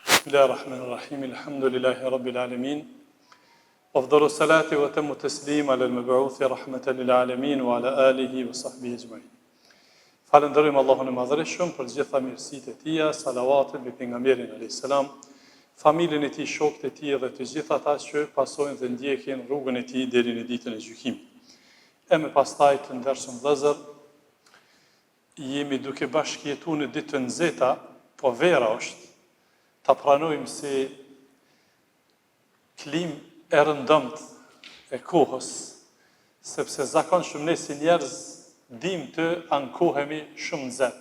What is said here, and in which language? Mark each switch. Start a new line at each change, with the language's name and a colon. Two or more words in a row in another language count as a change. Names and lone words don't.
Arabic: بسم الله الرحمن الرحيم. الحمد لله رب العالمين. أفضل الصلاة وأتم التسليم على المبعوث رحمة للعالمين وعلى آله وصحبه أجمعين.
Albanian: Falenderojmë Allahun e Madhërisht për gjitha mirësitë e Tij, salavatet mbi pejgamberin
Arabic: عليه السلام,
Albanian: familjen e tij, shokët e tij dhe të gjithë ata që pasojnë dhe ndjekin rrugën e tij deri në ditën e gjykimit. E më pastaj të ndershëm vëllezër, jemi duke bashkëjetuar në ditë të nxehta, po vera është ta pranojmë si klim e rëndëmt e kohës, sepse zakonshëm ne si njerëz dim të ankohemi shumë nxehtë.